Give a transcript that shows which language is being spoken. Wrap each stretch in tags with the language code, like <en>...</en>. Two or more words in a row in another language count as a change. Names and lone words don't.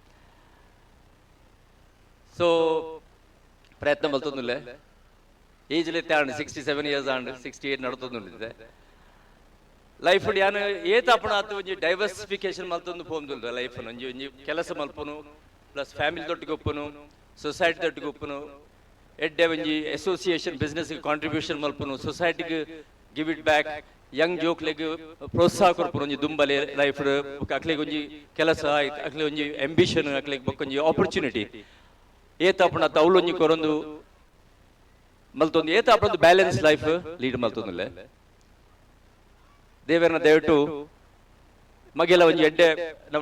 <tcy>ಸೊ ಪ್ರಯತ್ನ ಮಲ್ತೊಂದುಲ್ಲೆ ಏಜ್ಲೆ ಆಂಡ್ 67 years ಆಂಡ್ 68 ನಡ್ತೊಂದುಲ್ಲೆ ಲೈಫ್ ಯಾನು ಏತಾಪಣ ಆತು ಒಂಜಿ ಡೈವರ್ಸಿಫಿಕೇಶನ್ ಮಲ್ತೊಂದು ಪೋಂದುಲ್ಲೆ ಲೈಫ್ ಒಂಜಿ ಒಂಜಿ ಕೆಲಸ ಮಲ್ಪುನು</tcy> <en>plus family</en> <tcy>ತೊಟ್ಟಿಗೆ ಒಪ್ಪುನು ಸೊಸೈಟಿ ತೊಟ್ಟಿಗೆ ಒಪ್ಪುನು ಎಡ್ಡೆ ಒಂಜಿ</tcy> <en>association business contribution</en> <tcy>ಮಲ್ಪುನು ಸೊಸೈಟಿಗೆ</tcy> <en>give it back</en> <tcy>ಯಂಗ್ ಜೋಕ್ಲೆಗ್ ಪ್ರೋತ್ಸಾಹ ಕೊರ್ಪುನು ಒಂಜಿ ದುಂಬಲೆ ಲೈಫ್ ಅಕ್ಲೆಗ್ ಒಂಜಿ ಕೆಲಸ ಅಕ್ಲೆ ಒಂಜಿ ಅಂಬಿಷನ್ ಅಕ್ಲೆಗ್ ಬೊಕ್ಕೊಂಜಿ ಆಪರ್ಚುನಿಟಿ ಏತಾಪಣ ತೌಲೊಂಜಿ ಕೊರೊಂದು ಮಲ್ತೊಂದು ಏತಾಪಣದು</tcy> <en>balance life lead</en> <tcy>ಮಲ್ತೊಂದುಲ್ಲೆ ದೇವರನ್ನ ದಯವಿಟ್ಟು ಮಗೆಲ್ಲ ಒಂಜಿ ಎಡ್ಡೆ ನಮ್ಮ</tcy>